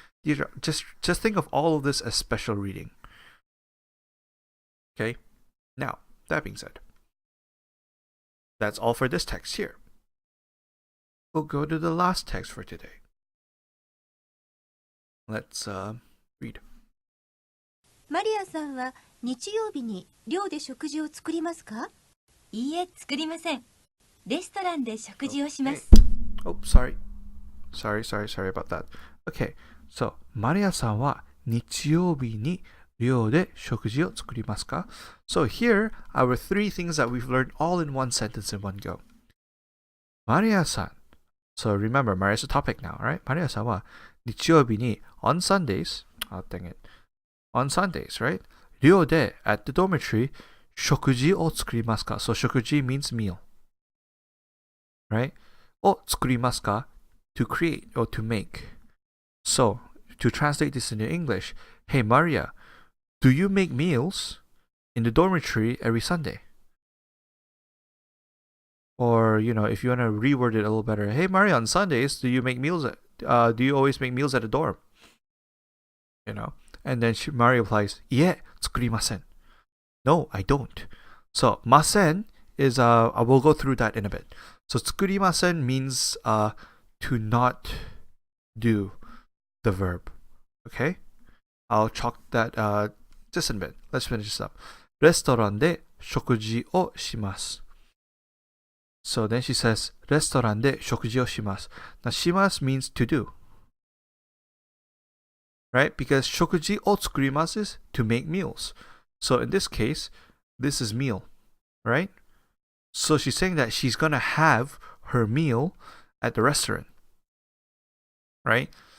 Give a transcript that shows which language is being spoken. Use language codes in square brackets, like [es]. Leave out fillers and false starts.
[en] These are just think of all of this as special reading. Okay? Now, that being said, that's all for this text here. We'll go to the last text for today. Let's read. [ja] マリアさんは日曜日に寮で食事を作りますか? いいえ、作りません。レストランで食事をします。 [en] Oh, sorry about that. Okay, so [ja] マリアさんは日曜日に寮で食事を作りますか? [en] So here, our three things that we've learned all in one sentence in one go. Maria-san. So remember, Maria's a topic now, right? Maria-san [ja] は日曜日に [en] on Sundays, oh dang it, on Sundays, right? [ja] 寮で [en] at the dormitory [ja] 食事を作りますか? [en] So 食事 means meal, right? [ja] を作りますか? [en] To create or to make. So to translate this into English, hey Maria, do you make meals in the dormitory every Sunday? Or, you know, if you want to reword it a little better, hey Maria, on Sundays, do you make meals do you always make meals at the dorm? You know? And then Maria replies, [ja] いえ、作りません. [en] No, I don't. So, ません is, I will go through that in a bit. So, 作りません means to not do the verb. Okay? I'll chalk that just in a bit. Let's finish this up. [ja] レストランで食事をします. [en] So then she says, [ja] レストランで食事をします. [en] Now, します means to do. Right? Because [ja] 食事を作ります [en] is to make meals. So in this case, this is meal. Right? So she's saying that she's going to have her meal at the restaurant. Right?